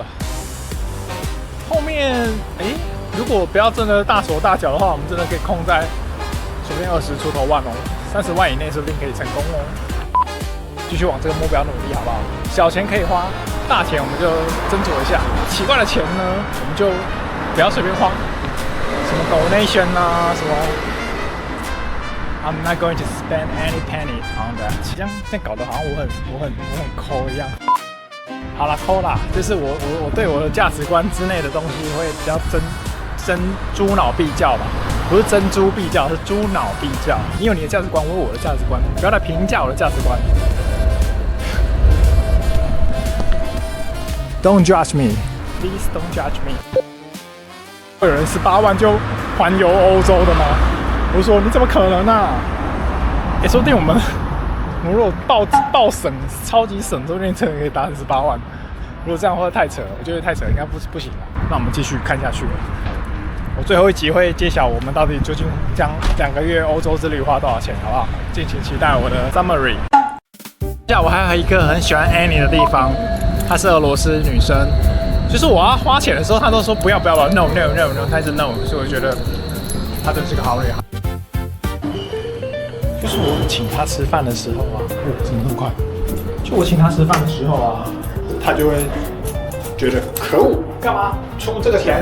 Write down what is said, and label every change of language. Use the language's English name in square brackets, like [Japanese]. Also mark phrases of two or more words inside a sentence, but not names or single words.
[Chinese] 後面如果不要真的大手大腳的話，我們真的可以控在隨便20出頭萬哦，30萬以內說不定可以成功哦。繼續往這個目標努力，好不好？小錢可以花，大錢我們就斟酌一下。奇怪的錢呢，我們就不要隨便花。 [English] 什麼 donation [Chinese] 啊，什麼 [English] I'm not going to spend any penny on that。 [Chinese] 這樣搞得好像我很摳一樣。好啦，摳啦，這是我對我的價值觀之內的東西會比較豬腦必較吧。不是錚銖必較，是豬腦必較。你有你的價值觀，我有我的價值觀，不要來評價我的價值觀。 [English] Don't judge me, please don't judge me。 [Chinese] 会有人18萬就環遊歐洲的嗎？我說你怎麼可能啊？說不定我們如果爆省超級省，說不定真的可以達成18萬。如果這樣的話太扯了，我覺得太扯了，應該不行了。那我們繼續看下去了。我最後一集會揭曉我們到底究竟將2個月歐洲之旅花多少錢，好不好？敬請期待我的 summary。接下來我還有一個很喜歡 Annie 的地方，她是俄羅斯女生，就是我要花錢的時候，她都說不要 ，no， 她一直 no， 所以我覺得她真是個好女孩。就是我請她吃飯的時候啊，怎麼那麼快？就我請她吃飯的時候啊，她就會覺得可惡，幹嘛出這個錢？